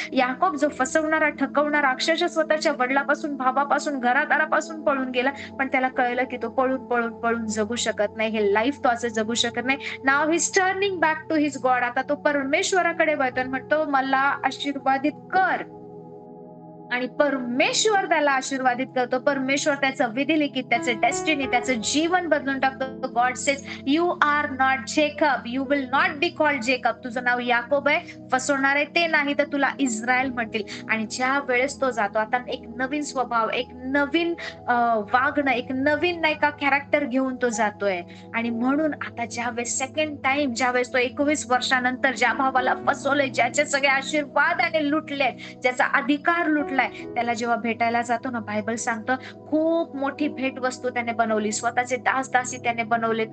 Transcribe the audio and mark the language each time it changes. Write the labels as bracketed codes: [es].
[mr] याकोब जो फसवणारा, ठकवणारा, अक्षरशः स्वतःच्या वडिलापासून, भावापासून, घरादारापासून पळून गेला, पण त्याला कळलं की तो पळून पळून पळून जगू शकत नाही, हे लाईफ तो असं जगू शकत नाही. [en] Now his turning back to his God. [mr] आता तो परमेश्वराकडे वळतो, म्हणतो मला आशीर्वादित कर. आणि परमेश्वर त्याला आशीर्वादित करतो. परमेश्वर त्याचं विधिलिखित, त्याचं डेस्टिनी, त्याचं जीवन बदलून टाकतो. [en] God says you are not Jacob, you will not be called Jacob. [mr] तुझं नाव याकोब आहे, फसवणार आहे ते नाही, तर तुला इस्रायल म्हणतील. आणि ज्या वेळेस तो जातो, आता एक नवीन स्वभाव, एक नवीन वागणं, एक नवीन नाही का कॅरेक्टर घेऊन तो जातोय. आणि म्हणून आता ज्यावेळेस सेकंड टाइम, ज्यावेळेस तो 21 वर्षानंतर ज्या भावाला फसवलंय, ज्याचे सगळे आशीर्वादाने लुटले, ज्याचा अधिकार लुटला, त्याला जेव्हा भेटायला जातो ना, बायबल सांगतं खूप मोठी भेट वस्तू त्याने बनवली, स्वतःचे दास दासी त्याने बनवले.